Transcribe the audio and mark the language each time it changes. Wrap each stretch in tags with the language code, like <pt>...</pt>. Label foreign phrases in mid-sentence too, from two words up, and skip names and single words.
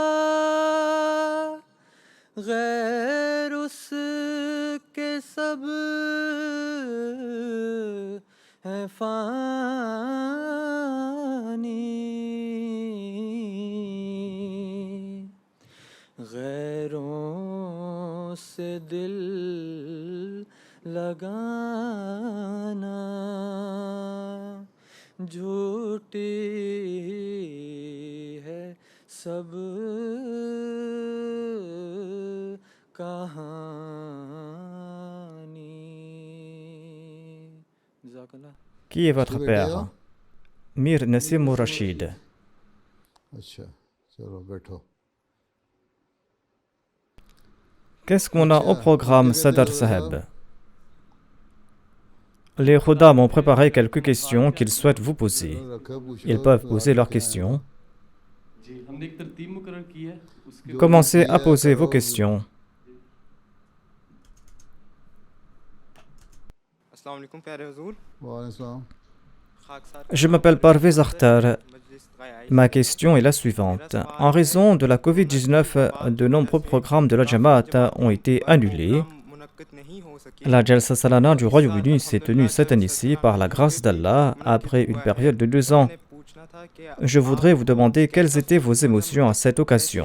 <ur>غیر اس کے سب ہے فانی غیروں سے دل لگانا جھوٹی ہے سب کہانی जज़ाकल्लाह</ur> <fr>Qui est votre Qui père? est-il? Mir Nassim Rashid.</fr> <ur>اچھا چلو بیٹھو</ur> <fr>Qu'est-ce qu'on a au programme, Sadar Saheb? Les khuddam ont préparé quelques questions qu'ils souhaitent vous poser.</fr> <ur>رکھا پوچھو</ur> <fr>Ils peuvent poser leurs</fr> <ur>کیا ہے?</ur> <fr>questions.</fr> <ur>جی ہم نے ایک ترتیب مقرر کی ہے اس کے</ur> <fr>Commencez à poser vos questions.</fr> <ar>السلام عليكم</ar> <ur>پیارے حضور</ur> <ar>وعليكم السلام</ar> <ur>खाकसार</ur> <fr>Je m'appelle Parvez Akhtar.</fr> <ur>مجلس گائے</ur> <fr>Ma question est la suivante. En raison de la Covid-19, de nombreux programmes de la Jamaat ont été annulés. La Jalsa Salana du Royaume-Uni s'est tenue cette année-ci par la grâce d'Allah après une période de 2 ans. Je voudrais vous demander quelles étaient vos émotions à cette occasion.</fr>